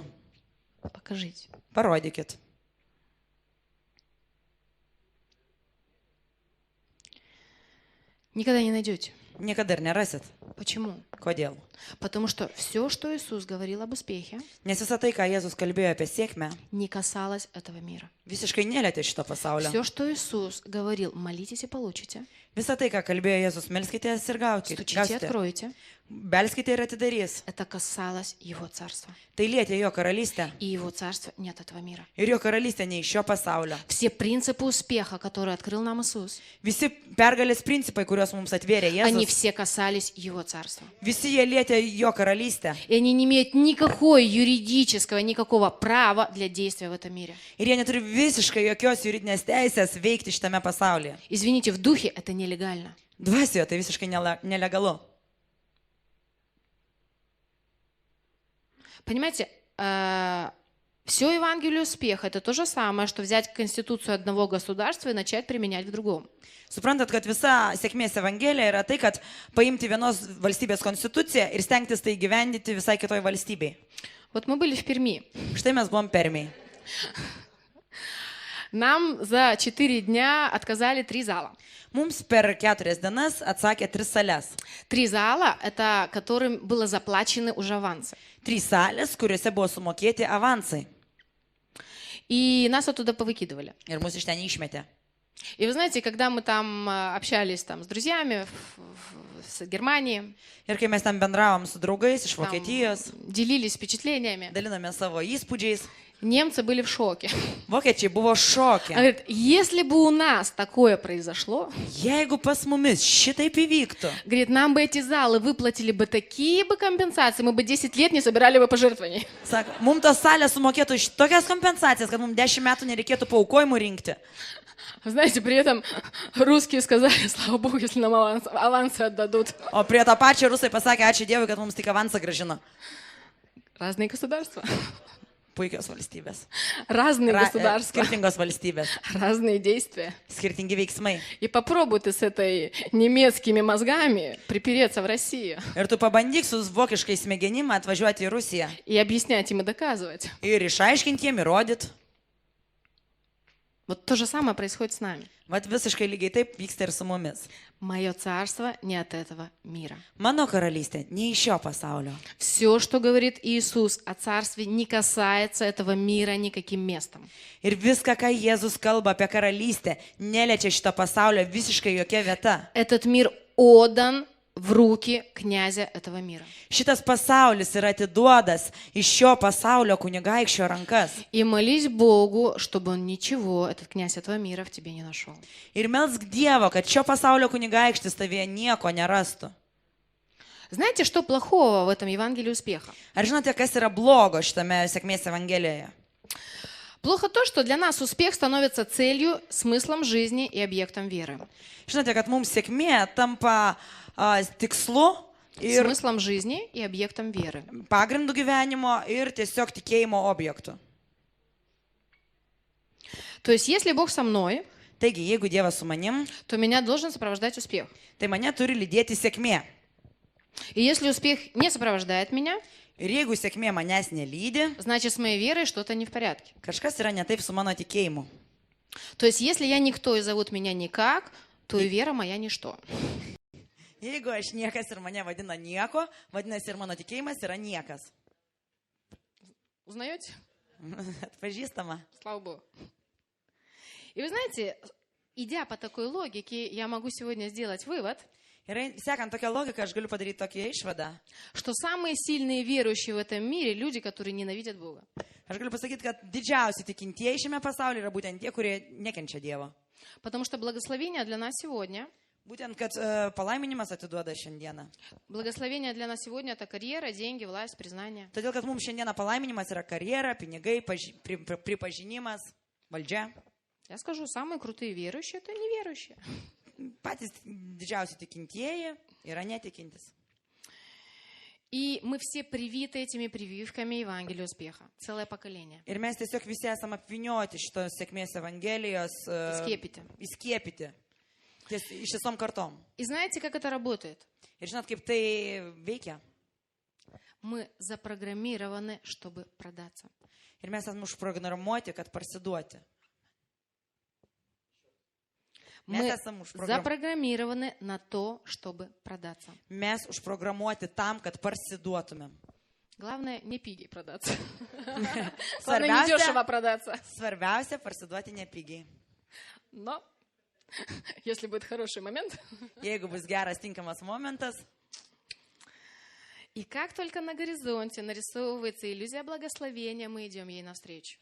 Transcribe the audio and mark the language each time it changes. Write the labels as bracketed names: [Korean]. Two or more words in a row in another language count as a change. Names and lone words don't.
[Russian] Покажите. [Lithuanian] Parodykit. [Russian] Никогда не найдете. [Lithuanian] Niekada ir nerasit. [Russian] Почему? [Lithuanian] Kodėl? [Russian] Потому что все, что Иисус говорил об успехе, [Lithuanian] Nes visą tai, ką Jėzus kalbėjo apie sėkmę, [Russian] не касалось этого мира. [Lithuanian] visiškai nelietė šito pasaulio. [Russian] Все, что Иисус говорил, молитесь и получите, [Lithuanian] Visą tai, ką kalbėjo Jėzus, melskitės ir gaukite. [Russian] стучите и откроете, [Lithuanian] Belskite ir atidarys. [Russian] Это касалось Его царства. [Lithuanian] Tai lietė jo karalystę. [Russian] И Его царство не от этого мира. [Lithuanian] Ir jo karalystė ne iš šio pasaulio. [Russian] Все принципы успеха, которые открыл нам Иисус, [Lithuanian] Visi pergalės principai, kuriuos mums atvėrė [Russian] они [Lithuanian] Jėzus, [Russian] все касались Его царства. [Lithuanian] visi jie lietė jo karalystę. [Russian] И они не имеют никакого юридического, никакого права для действия в этом мире. [Lithuanian] Ir jie neturi visiškai jokios juridinės teisės veikti šitame pasaulyje. [Russian] Извините, в духе это нелегально. [Lithuanian] Dvasioje tai visiškai nelegalu. [Russian] Понимаете, все Евангелие успеха — это то же самое, что взять конституцию одного государства и начать применять в другом. [Lithuanian] Suprantat, kad visa sėkmės evangelija yra tai, kad paimti vienos valstybės konstituciją ir stengtis tai gyvendyti visai kitoj valstybei. [Russian] Вот мы были в Перми. [Lithuanian] Štai mes buvom Permiai. [Russian] Нам за 4 дня отказали 3 зала. [Lithuanian] Mums per 4 dienas atsakė 3 sales. [Russian] 3 зала — это которым было заплачены уже авансы. [Lithuanian] 3 salės, kuriuose buvo sumokėti avansai. [Russian] И нас оттуда повыкидывали. [Lithuanian] Ir mus iš ten išmetė. [Russian] И вы знаете, когда мы там общались там, с друзьями с Германии, [Lithuanian] Ir kai mes ten bendravom su draugais iš [Russian] там, [Lithuanian] Vokietijos, [Russian] делились впечатлениями, [Lithuanian] dalinome savo įspūdžiais, [Russian] немцы были в шоке. [Lithuanian] vokiečiai buvo [Russian] Он [Lithuanian] šokę. [Russian] говорит, если бы у нас такое произошло, [Lithuanian] Jeigu pas mumis šitaip įvyktų, [Russian] говорит, нам бы эти залы выплатили бы такие бы компенсации, мы бы 10 лет не собирали бы пожертвований. [Lithuanian] sako, mums tos salės sumokėtų iš tokias kompensacijas, kad mums 10 metų nereikėtų paaukojimų rinkti. [Russian] Знаете, при этом русские сказали, слава Богу, если нам авансы отдадут. [Lithuanian] O prie tą pačią rusai pasakė, ačiū Dievui, kad mums tik avansą gražino. [Russian] Разные государства, [Lithuanian] Puikios valstybės. [Russian] разные государства, [Lithuanian] Skirtingos valstybės. [Russian] разные действия. [Lithuanian] Skirtingi veiksmai. [Russian] И попробуй ты с этой немецкими мозгами припереться в Россию [Lithuanian] Ir tu pabandyk su vokiškais smegenim atvažiuoti į Rusiją. [Russian] и объяснять им и доказывать. [Lithuanian] Ir išaiškinti jiem, įrodyti. [Russian] Вот то же самое происходит с нами. [Lithuanian] Vat visiškai lygiai taip vyksta ir su mumis. [Russian] Мое царство не от этого мира. [Lithuanian] Mano karalystė ne iš šio pasaulio. [Russian] Все, что говорит Иисус о царстве, не касается этого мира никаким местом. [Lithuanian] Ir viską, ką Jėzus kalba apie karalystę, neliečia šito pasaulio visiškai jokia vieta. [Russian] Этот мир отдан в руки князя этого мира. [Lithuanian] Šitas pasaulis yra atiduodas iš šio pasaulio kunigaikščio rankas. [Russian] И молись Богу, чтобы он ничего, этот князь этого мира, в тебе не нашел. [Lithuanian] Ir melsk Dievo, kad šio pasaulio kunigaikštis tavyje nieko nerastų. [Russian] Знаете, что плохого в этом Евангелии успеха? [Lithuanian] Ar žinote, kas yra blogo šitame sėkmės evangelijoje? [Russian] Плохо то, что для нас успех становится целью, смыслом жизни и объектом веры. [Lithuanian] Žinote, kad mums sėkmė tampa tikslu ir [Russian] Смыслом жизни и объектом веры. [Lithuanian] pagrindu gyvenimo ir tiesiog tikėjimo objektu. [Russian] То есть, если Бог со мной, [Lithuanian] Taigi, jeigu Dievas su manim, [Russian] то меня должен сопровождать успех. [Lithuanian] tai mane turi lydėti sėkmė. [Russian] И если успех не сопровождает меня, [Lithuanian] Ir jeigu sėkmė manęs nelydi, [Russian] значит, с моей верой что-то не в порядке. [Lithuanian] kažkas yra ne taip su mano tikėjimu. [Russian] То есть, если я никто и зовут меня никак, то и вера моя ничто. [Lithuanian] Jeigu aš niekas ir mane vadina nieko, vadinasi ir mano tikėjimas yra niekas. [Russian] Узнаете? [Lithuanian] Atpažįstama. [Russian] Слава Богу. И вы знаете, идя по такой логике, я могу сегодня сделать вывод, [Lithuanian] Ir sekant tokią logiką, aš galiu padaryti tokią išvadą. [Russian] что самые сильные верующие в этом мире — люди, которые nенавидят Бога. [Lithuanian] Aš galiu pasakyti, kad didžiausi tikintieji šiame pasaulyje yra būtent tie, kurie nekenčia Dievo. [Russian] Потому что благословение для нас сегодня, [Lithuanian] Būtent, kad palaiminimas atiduoda šiandieną. [Russian] благословение для нас сегодня — это карьера, деньги, власть, признание. [Lithuanian] Todėl, kad mums šiandieną palaiminimas yra karjera, pinigai, pripažinimas, valdžia. [Russian] Я скажу, самые крутые верующие — это неверующие. [Lithuanian] Patys didžiausi tikintieji yra netikintis. [Russian] И мы все привиты этими прививками Евангелия успеха. Целое поколение. [Lithuanian] Ir mes tiesiog visi esame apvinioti šitos sėkmės evangelijos įskiepyti. Ištisom kartom. [Russian] И знаете, как это работает? [Lithuanian] Ir žinot, kaip tai veikia. [Russian] Мы запрограммированы, чтобы продаться. [Lithuanian] Ir mes esame užprogramuoti, kad parsiduoti. [Russian] Мы запрограммированы на то, чтобы продаться. [Lithuanian] Mes užprogramuoti tam, kad parsiduotumėm. [Russian] Главное, не пиги продаться. Главное, не дешево продаться. [Lithuanian] Svarbiausia, parsiduoti nepigiai. [Russian] Но, если будет хороший момент, [Lithuanian] Jeigu bus geras, tinkamas momentas, [Russian] И как только на горизонте нарисовывается иллюзия благословения, мы идем ей навстречу.